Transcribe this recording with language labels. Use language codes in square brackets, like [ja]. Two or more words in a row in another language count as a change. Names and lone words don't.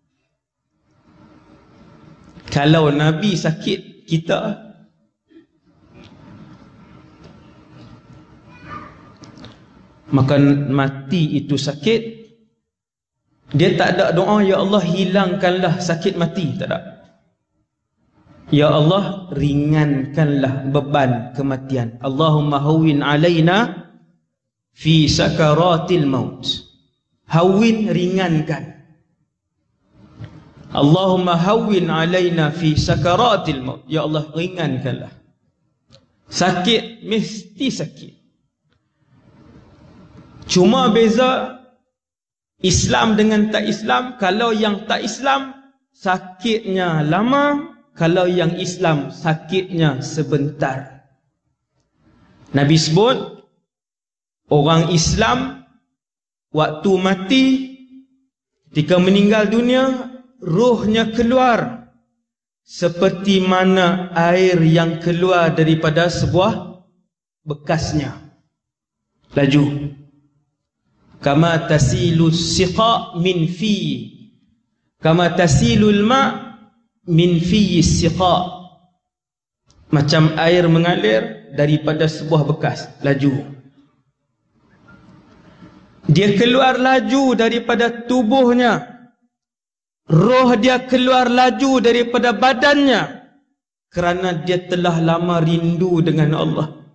[ms] Kalau Nabi sakit, kita maka mati itu sakit, dia tak ada doa, ya Allah hilangkanlah sakit mati, tak ada. Ya Allah ringankanlah beban kematian. [ar] Allahumma hawwin alaina fi sakaratil maut. [ms] Hawwin, ringankan. [ar] Allahumma hawwin alaina fi sakaratil maut. [ms] Ya Allah ringankanlah. Sakit mesti sakit. Cuma beza Islam dengan tak Islam, kalau yang tak Islam sakitnya lama, kalau yang Islam sakitnya sebentar. Nabi sebut orang Islam waktu mati, ketika meninggal dunia, rohnya keluar seperti mana air yang keluar daripada sebuah bekasnya, laju. [ar] Kama tasilu siqa min fi, kama tasilul ma min fi siqa, [ms] macam air mengalir daripada sebuah bekas, laju. Dia keluar laju daripada tubuhnya, roh dia keluar laju daripada badannya, kerana dia telah lama rindu dengan Allah.